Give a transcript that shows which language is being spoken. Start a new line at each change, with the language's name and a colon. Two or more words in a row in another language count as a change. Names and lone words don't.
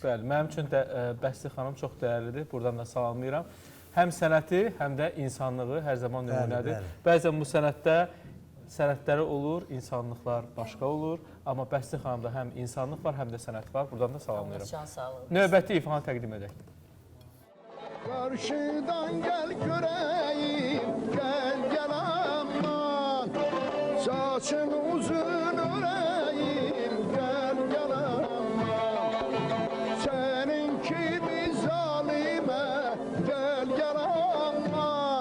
Azerbaijani: Bəli, mənim üçün də Bəsli xanım çox dəyərlidir. Buradan da salamlayıram. Həm sənəti, həm də insanlığı hər zaman nümunədir. bəli. Bəzən bu sənətdə sənətləri olur, insanlıqlar başqa olur. Amma Bəsli xanımda həm insanlıq var, həm də sənət var. Buradan da Allah salamlayıram. can sağlığı versin. Növbəti ifanı təqdim edək.
Turkish: Karşıdan gel göreyim, gel gel aman. Saçın uzun öreyim, gel gel aman. Seninki bir zalime, gel gel aman.